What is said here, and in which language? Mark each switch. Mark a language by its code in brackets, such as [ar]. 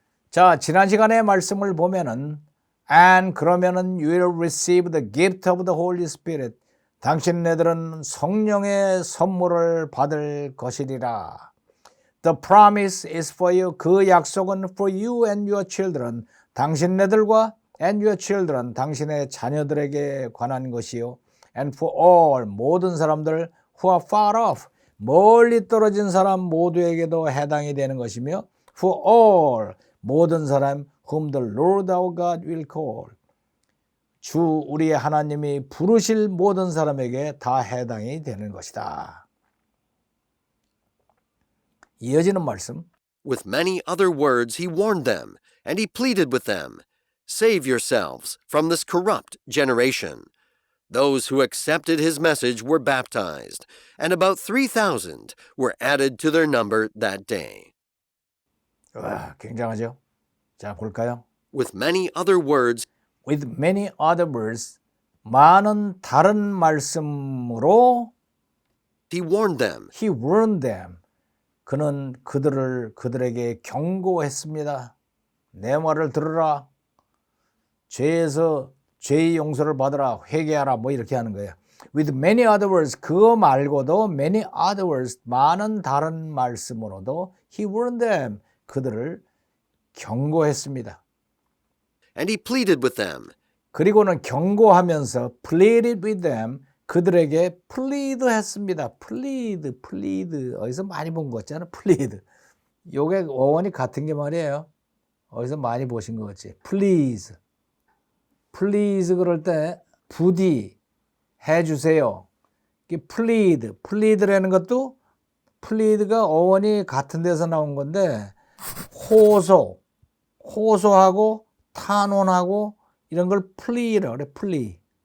[ko] 자, 지난 시간의 말씀을 보면은 [en] And [ko] 그러면은 [en] you will receive the gift of the Holy Spirit. [ko] 당신네들은 성령의 선물을 받을 것이리라. [en] The promise is for you. [ko] 그 약속은 [en] for you and your children. [ko] 당신네들과 [en] and your children. [ko] 당신의 자녀들에게 관한 것이요. [en] And for all. [ko] 모든 사람들 [en] who are far off. [ko] 멀리 떨어진 사람 모두에게도 해당이 되는 것이며 [en] for all. [ko] 모든 사람 [en] whom the Lord our God will call. [ko] 주 우리의 하나님이 부르실 모든 사람에게 다 해당이 되는 것이다. 이어지는 말씀. [en] With many other words he warned them, and he pleaded with them, Save yourselves from this corrupt generation. Those who accepted his message were baptized, and about 3,000 were added to their number that day. [ko] 와, 굉장하죠? 자, 볼까요? [en] With many other words, With many other words, [ko] 많은 다른 말씀으로 [en] he warned them, he warned them. [ko] 그는 그들에게 경고했습니다. 내 말을 들으라. 죄에서 죄의 용서를 받으라. 회개하라. 뭐 이렇게 하는 거예요. With many other words, 그거 말고도 many other words, 많은 다른 말씀으로도 he warned them. 그들을 경고했습니다. [en] and he pleaded with them, [ko] 그리고는 경고하면서 [en] pleaded with them, [ko] 그들에게 plead 했습니다. [en] plead. [ko] 어디서 많이 본 거 같잖아. [en] plead. [ko] 요게 어원이 같은 게 말이에요. 어디서 많이 보신 거 같지. please 그럴 때 부디 해주세요. plead라는 것도 plead가 어원이 같은 데서 나온 건데 호소하고 탄원하고 이런 걸 plea라고 그래.